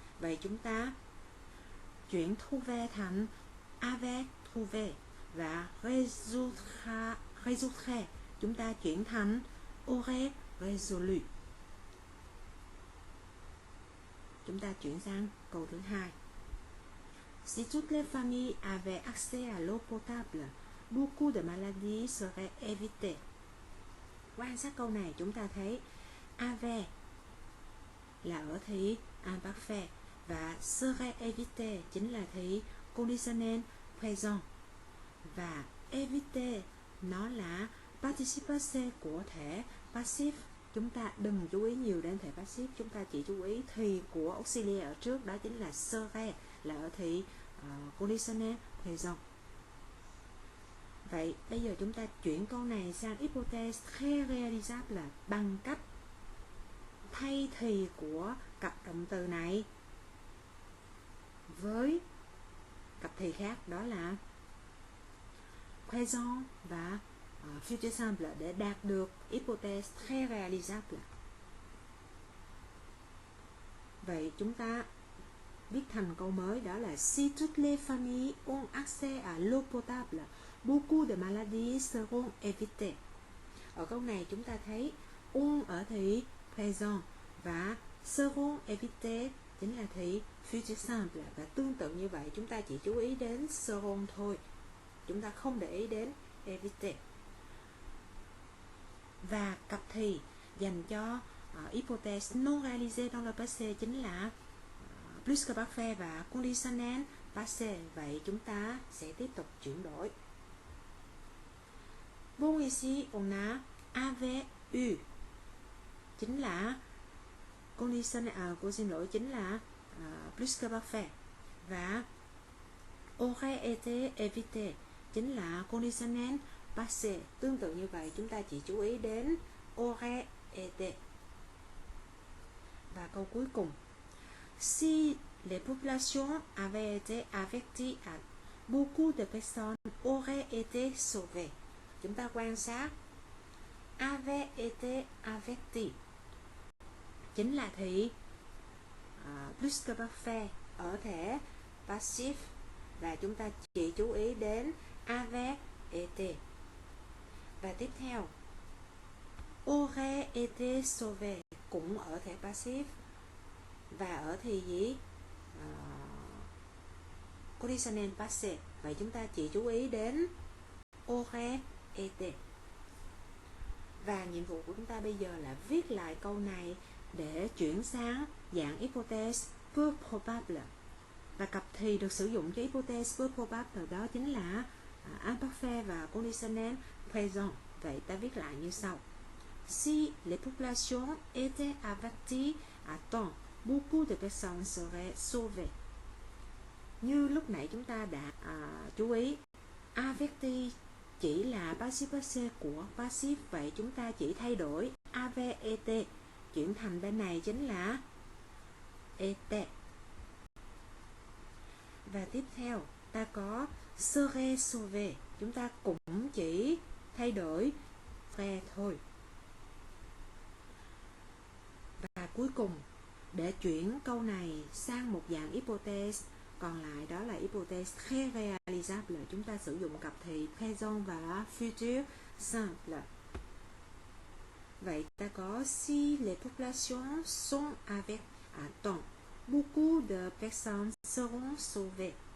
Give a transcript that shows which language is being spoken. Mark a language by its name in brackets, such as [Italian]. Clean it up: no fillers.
[Vietnamese] Vậy chúng ta chuyển trouver thành avait trouvé, và résoudre chúng ta chuyển thành [French] aurait résolu. [Vietnamese] Chúng ta chuyển sang câu thứ hai. [French] Si toutes les familles avaient accès à l'eau potable, beaucoup de maladies seraient évitées. [Vietnamese] Quan sát câu này chúng ta thấy avait là ở thị imparfait và serait évité chính là thị conditionnel présent, và éviter nó là participe passé của thể passif. Chúng ta đừng chú ý nhiều đến thể passif, chúng ta chỉ chú ý thì của auxiliaire ở trước, đó chính là serait là ở thị conditionnel présent. Vậy bây giờ chúng ta chuyển câu này sang hypothèse très réalisable bằng cách thay thì của cặp động từ này với cặp thì khác, đó là présent và future simple để đạt được hypothèse très réalisable. Vậy chúng ta viết thành câu mới, đó là [French] si toutes les familles ont accès à l'eau potable, beaucoup de maladies seront évitées. [Vietnamese] Ở câu này chúng ta thấy ont ở thị présent và seront évitées chính là thị future simple, và tương tự như vậy chúng ta chỉ chú ý đến seront thôi, chúng ta không để ý đến éviter. Và cặp thì dành cho [French] hypothèse non réalisée dans le passé [Vietnamese] chính là plus que parfait và conditionnel passé. Vậy chúng ta sẽ tiếp tục chuyển đổi. [French] Bon, ici on a avait eu chính là conditionnel, [Vietnamese] cô xin lỗi, [French] chính là plus que parfait, và aurait été évité chính là conditionnel passé. [Vietnamese] Tương tự như vậy chúng ta chỉ chú ý đến aurait été. Và câu cuối cùng, [French] si les populations avaient été averties, beaucoup de personnes auraient été sauvées. [Vietnamese] Chúng ta quan sát avait été averti chính là thị plus que parfait ở thể passif, và chúng ta chỉ chú ý đến avait été. Và tiếp theo aurait été sauvé cũng ở thể passif và ở thị gì conditionnel passé. Vậy chúng ta chỉ chú ý đến aurait été. Và nhiệm vụ của chúng ta bây giờ là viết lại câu này để chuyển sang dạng hypothèse peu probable. Và cặp thì được sử dụng cho hypothèse peu probable đó chính là imparfait và conditionnel présent. Vậy ta viết lại như sau. [French] Si les populations étaient averties à temps, beaucoup de personnes seraient sauvées. [Vietnamese] Như lúc nãy chúng ta đã chú ý, averti chỉ là passif passé của passif. Vậy chúng ta chỉ thay đổi avait été chuyển thành bên này chính là était. Và tiếp theo ta có serait sauvé, chúng ta cũng chỉ thay đổi ve thôi. Và cuối cùng, để chuyển câu này sang một dạng hypothèse còn lại, đó là hypothèse très réalisable, chúng ta sử dụng cặp thì présent và futur simple. Vậy ta có [French] si les populations sont avec à temps, beaucoup de personnes seront sauvées.